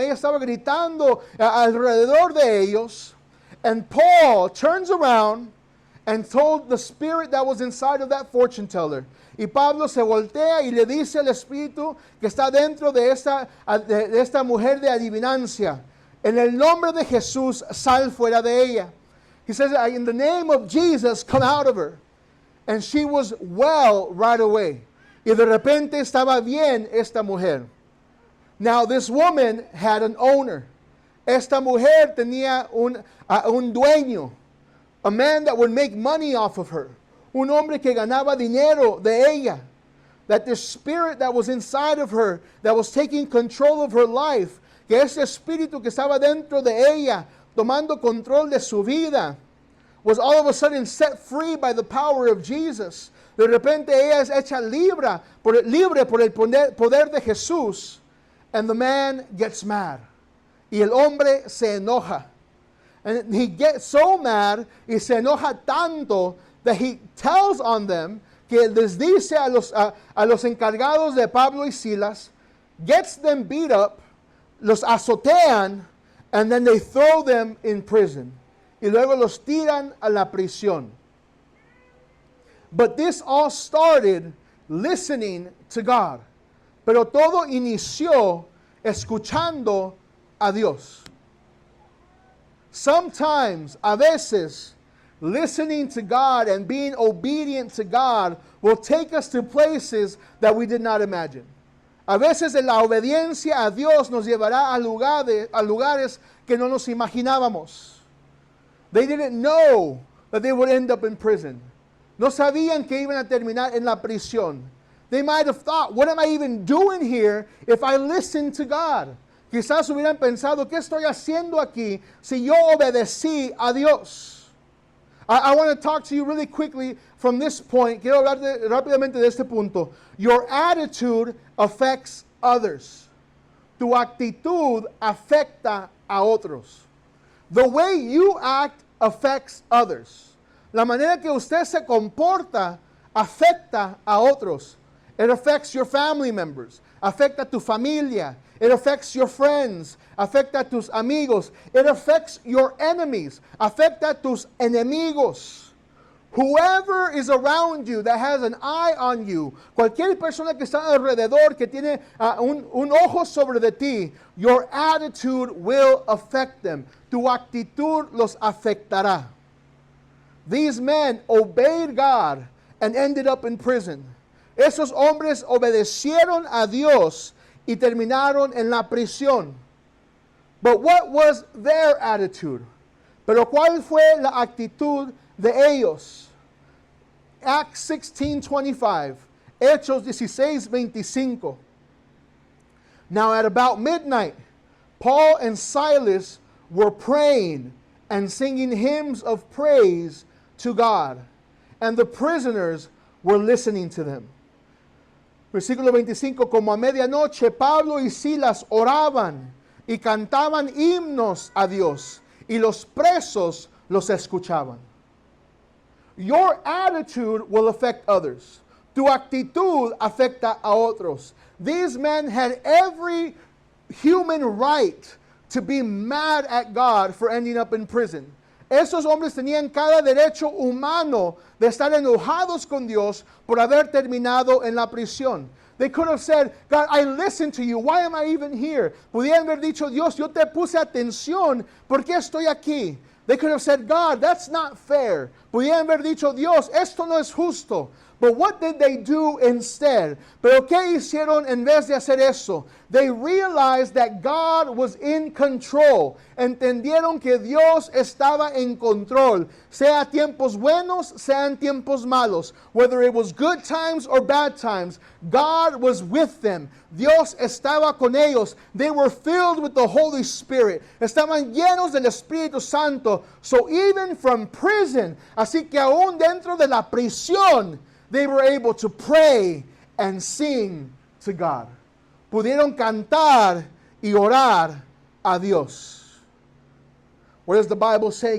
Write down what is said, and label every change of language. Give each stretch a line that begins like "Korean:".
Spanish: Ella estaba gritando alrededor de ellos.
English: And Paul turns around and told the spirit that was inside of that fortune teller.
Spanish: Y Pablo se voltea y le dice al espíritu que está dentro de esta mujer de adivinancia, en el nombre de Jesús, sal fuera de ella.
English: He says, in the name of Jesus, come out of her. And she was well right away.
Spanish: Y de repente estaba bien esta mujer.
English: Now this woman had an owner.
Spanish: Esta mujer tenía un dueño.
English: A man that would make money off of her.
Spanish: Un hombre que ganaba dinero de ella.
English: That the spirit that was inside of her, that was taking control of her life,
Spanish: que ese espíritu que estaba dentro de ella, tomando control de su vida,
English: was all of a sudden set free by the power of Jesus.
Spanish: De repente ella es hecha libre por el poder de Jesús.
English: And the man gets mad.
Spanish: Y el hombre se enoja.
English: And he gets so mad
Spanish: y se enoja tanto
English: that he tells on them,
Spanish: que les dice a los encargados de Pablo y Silas,
English: gets them beat up,
Spanish: los azotean,
English: and then they throw them in prison.
Spanish: Y luego los tiran a la prisión.
English: But this all started listening to God.
Spanish: Pero todo inició escuchando a Dios.
English: Sometimes,
Spanish: a veces,
English: listening to God and being obedient to God will take us to places that we did not imagine.
Spanish: A veces la obediencia a Dios nos llevará a lugares que no nos imaginábamos.
English: They didn't know that they would end up in prison.
Spanish: No sabían que iban a terminar en la prisión.
English: They might have thought, what am I even doing here if I listen to God?
Spanish: Quizás hubieran pensado, ¿qué estoy haciendo aquí si yo obedecí a Dios?
English: I want to talk to you really quickly from this point.
Spanish: Quiero hablar rápidamente de este punto.
English: Your attitude affects others.
Spanish: Tu actitud afecta a otros.
English: The way you act affects others.
Spanish: La manera que usted se comporta afecta a otros.
English: It affects your family members.
Spanish: Afecta tu familia.
English: It affects your friends.
Spanish: Afecta tus amigos.
English: It affects your enemies.
Spanish: Afecta tus enemigos.
English: Whoever is around you that has an eye on you,
Spanish: cualquier persona que está alrededor, que tiene un ojo sobre de ti,
English: your attitude will affect them.
Spanish: Tu actitud los afectará.
English: These men obeyed God and ended up in prison.
Spanish: Esos hombres obedecieron a Dios y terminaron en la prisión.
English: But what was their attitude?
Spanish: Pero ¿cuál fue la actitud de ellos?
English: Acts 16:25,
Spanish: Hechos 16:25.
English: Now at about midnight, Paul and Silas were praying and singing hymns of praise to God, and the prisoners were listening to them.
Spanish: Versículo 25, como a medianoche Pablo y Silas oraban y cantaban himnos a Dios, y los presos los escuchaban.
English: Your attitude will affect others.
Spanish: Tu actitud afecta a otros.
English: These men had every human right to be mad at God for ending up in prison.
Spanish: Esos hombres tenían cada derecho humano de estar enojados con Dios por haber terminado en la prisión.
English: They could have said, God, I listened to you. Why am I even here?
Spanish: Pudieran haber dicho, Dios, yo te puse atención. ¿Por qué estoy aquí?
English: They could have said, God, that's not fair.
Spanish: Pudieran haber dicho, Dios, esto no es justo.
English: But what did they do instead?
Spanish: Pero ¿qué hicieron en vez de hacer eso?
English: They realized that God was in control.
Spanish: Entendieron que Dios estaba en control. Sea tiempos buenos, sean tiempos malos.
English: Whether it was good times or bad times, God was with them.
Spanish: Dios estaba con ellos.
English: They were filled with the Holy Spirit.
Spanish: Estaban llenos del Espíritu Santo.
English: So even from prison,
Spanish: así que aún dentro de la prisión,
English: they were able to pray and sing to God.
Spanish: Pudieron cantar y orar a Dios.
English: What does the Bible say?